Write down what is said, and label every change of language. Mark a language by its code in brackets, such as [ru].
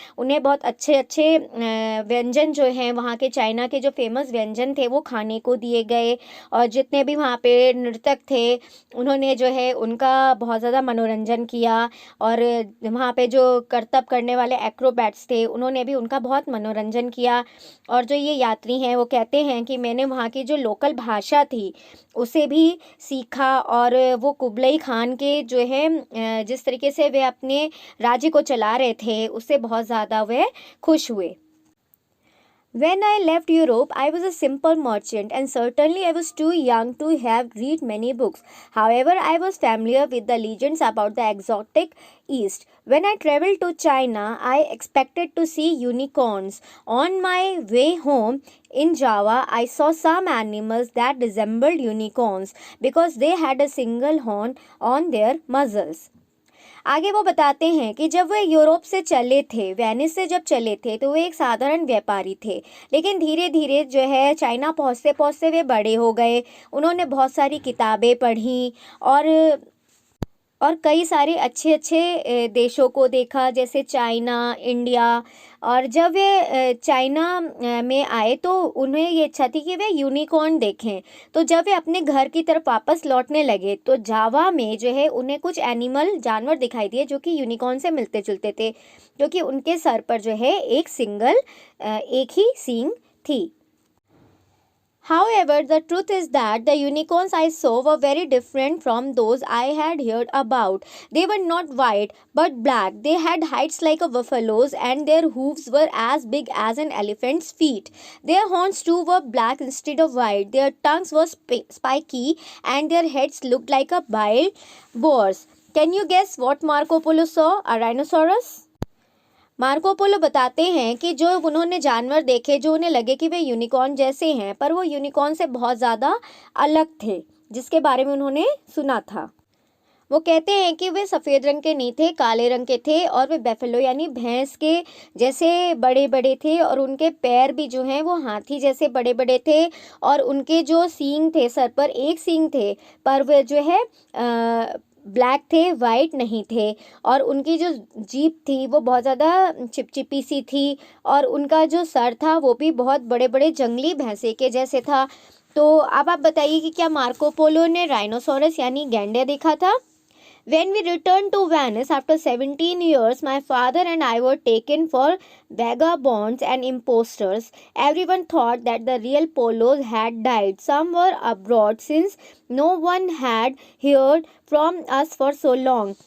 [hi] उन्हें बहुत अच्छे अच्छे व्यंजन जो हैं वहाँ के चाइना के जो फेमस व्यंजन थे वो खाने को दिए गए और जितने भी वहाँ पे नर्तक थे उन्होंने जो है उनका बहुत ज़्यादा मनोरंजन किया और वहाँ पे जो करतब करने वाले एक्रोबैट्स थे उन्होंने भी उनका बहुत मनोरंजन किया। और जो ये यात्री हैं वो कहते हैं कि मैंने वहाँ की जो लोकल भाषा थी उसे भी सीखा और वो कुबलई खान के जो है जिस तरीके से वे अपने राज्य को चला रहे थे उससे बहुत ज़्यादा वे खुश हुए। [en] When I left Europe, I was a simple merchant and certainly I was too young to have read many books. However, I was familiar with the legends about the exotic East. When I traveled to China, I expected to see unicorns. On my way home in Java, I saw some animals that resembled unicorns because they had a single horn on their muzzles. [hi] आगे वो बताते हैं कि जब वे Europe से चले थे, Venice से जब चले थे तो वे एक साधारण व्यापारी थे, लेकिन धीरे धीरे जो है चाइना पहुँचते पहुँचते वे बड़े हो गए। उन्होंने बहुत सारी किताबें पढ़ी और कई सारे अच्छे अच्छे देशों को देखा जैसे चाइना, इंडिया। और जब वे चाइना में आए तो उन्हें ये इच्छा थी कि वे यूनिकॉर्न देखें। तो जब वे अपने घर की तरफ वापस लौटने लगे तो जावा में जो है उन्हें कुछ जानवर दिखाई दिए जो कि यूनिकॉर्न से मिलते जुलते थे, क्योंकि उनके सर पर जो है एक ही सींग थी। [en] However, the truth is that the unicorns I saw were very different from those I had heard about. They were not white but black. They had heights like a buffalo's and their hooves were as big as an elephant's feet. Their horns too were black instead of white. Their tongues were spiky and their heads looked like a wild boar's. Can you guess what Marco Polo saw? A rhinoceros? [hi] Marco Polo बताते हैं कि जो उन्होंने जानवर देखे जो उन्हें लगे कि वे यूनिकॉर्न जैसे हैं, पर वो यूनिकॉर्न से बहुत ज़्यादा अलग थे जिसके बारे में उन्होंने सुना था। वो कहते हैं कि वे सफ़ेद रंग के नहीं थे, काले रंग के थे और वे बेफेलो यानी भैंस के जैसे बड़े बड़े थे और उनके पैर भी जो हैं वो हाथी जैसे बड़े बड़े थे और उनके जो सींग थे, सर पर एक सींग थे पर वे जो है ब्लैक थे, वाइट नहीं थे। और उनकी जो जीभ थी वो बहुत ज़्यादा चिपचिपी सी थी और उनका जो सर था वो भी बहुत बड़े बड़े जंगली भैंसे के जैसे था। तो अब आप बताइए कि क्या मार्को पोलो ने राइनोसोरस यानी गैंडे देखा था? [en] When we returned to Venice after 17 years, my father and I were taken for vagabonds and impostors. Everyone thought that the real Polos had died. Some were abroad since no one had heard from us for so long.